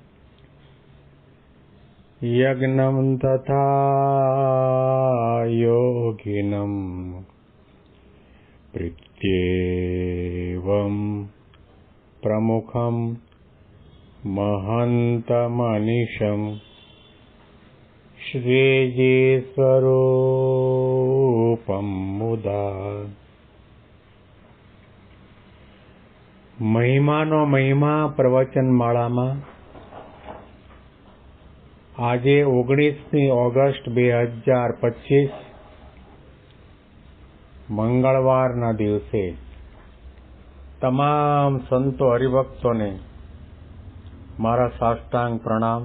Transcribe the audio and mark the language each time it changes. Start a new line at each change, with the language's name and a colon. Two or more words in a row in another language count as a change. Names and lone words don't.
Sanskrit: यज्ञं तथा योगिनं प्रत्येवं प्रमुखं महन्तमनिशं श्रीजीस्वरूपं मुदा।
Gujarati: મહિમાનો મહિમા પ્રવચન માળામાં આજે 19મી ઓગસ્ટ 2025 મંગળવારના દિવસે તમામ સંતો હરિભક્તોને મારા સાષ્ટાંગ પ્રણામ.